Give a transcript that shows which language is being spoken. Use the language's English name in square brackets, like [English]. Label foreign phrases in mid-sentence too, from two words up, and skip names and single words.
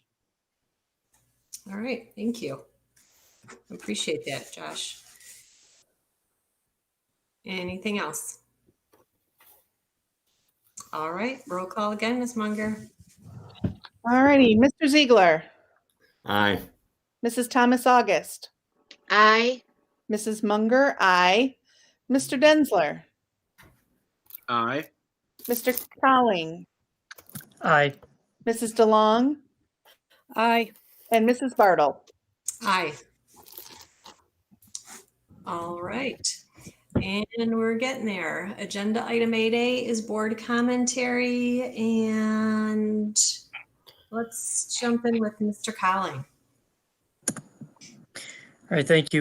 [English] All right, thank you. Appreciate that, Josh. Anything else? All right, roll call again, Ms. Munger. All righty, Mr. Ziegler. Aye. Mrs. Thomas August. Aye. Mrs. Munger, aye. Mr. Densler. Aye. Mr. Colling. Aye. Mrs. DeLong. Aye. And Mrs. Bartle. Aye. All right. And we're getting there. Agenda item 8A is board commentary, and let's jump in with Mr. Colling. All right, thank you.